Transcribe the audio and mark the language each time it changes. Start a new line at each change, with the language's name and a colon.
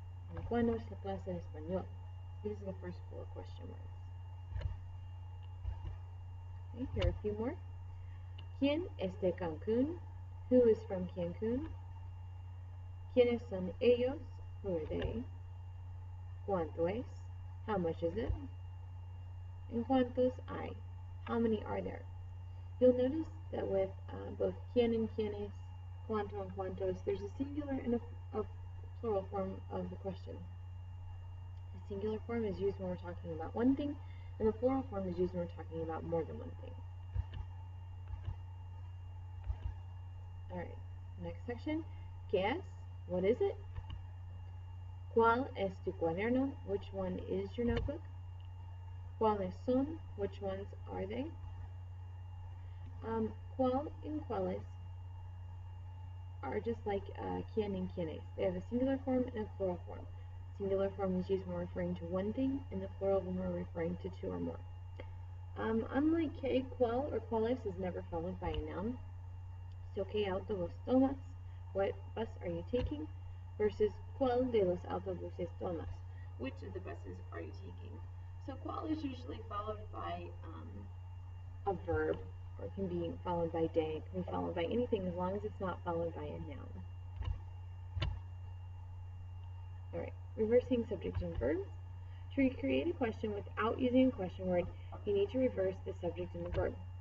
Spanish: And ¿cuándo es la clase de español?
English: These are the first 4 question words. Okay, here are a few more.
Spanish: ¿Quién es de Cancún?
English: Who is from Cancún?
Spanish: ¿Quiénes son ellos?
English: Who are they?
Spanish: ¿Cuánto es?
English: How much is it? And
Spanish: ¿cuántos hay?
English: How many are there? You'll notice that with both quién and quiénes, cuánto and cuántos, there's a singular and a plural form of the question. The singular form is used when we're talking about one thing, and the plural form is used when we're talking about more than one thing. Alright, next section.
Spanish: ¿Qué es?
English: What is it?
Spanish: ¿Cuál es tu cuaderno?
English: Which one is your notebook?
Spanish: ¿Cuáles son?
English: Which ones are they? ¿Cuál and cuáles are just like quién and quiénes. They have a singular form and a plural form. Singular form is used when we're referring to one thing, and the plural when we're referring to 2 or more. Unlike que, cuál or cuáles is never followed by a noun. So,
Spanish: ¿qué autobús tomas?
English: What bus are you taking?
Spanish: Versus, ¿cuál de los autobuses tomas?
English: Which of the buses are you taking? So, ¿cuál is usually followed by a verb, or it can be followed by day, it can be followed by anything as long as it's not followed by a noun. Alright, reversing subject and verbs. To create a question without using a question word, you need to reverse the subject and the verb.